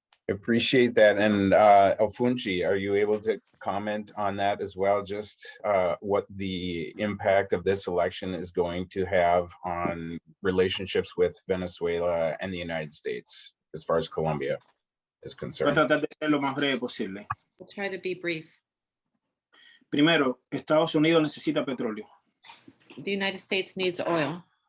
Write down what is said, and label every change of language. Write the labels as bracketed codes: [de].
[en] Appreciate that. And Ofunchi, are you able to comment on that as well? Just what the impact of this election is going to have on relationships with Venezuela and the United States as far as Colombia is concerned? [es] Voy a tratar de ser lo más breve posible. [en] We'll try to be brief. [es] Primero, Estados Unidos necesita petróleo. [en] The United States needs oil.